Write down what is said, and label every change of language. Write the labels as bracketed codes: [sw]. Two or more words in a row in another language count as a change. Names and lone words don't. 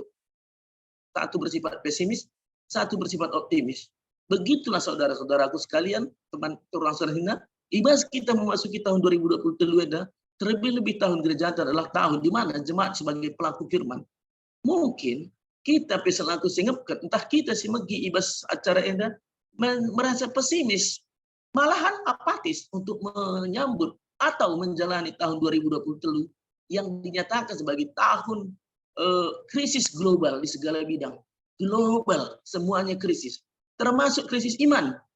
[id] Satu bersifat pesimis, satu bersifat optimis. Begitulah saudara-saudaraku sekalian, teman orang Serhina, ibas kita memasuki tahun 2023, terlebih-lebih tahun gereja adalah tahun di mana jemaat sebagai pelaku firman. Mungkin kita peselaku singapkan, entah kita [btx] si megi ibas acara enda [id] merasa pesimis, malahan apatis untuk menyambut atau menjalani tahun 2023 yang dinyatakan sebagai tahun krisis global di segala bidang. Global, semuanya krisis. Termasuk krisis iman.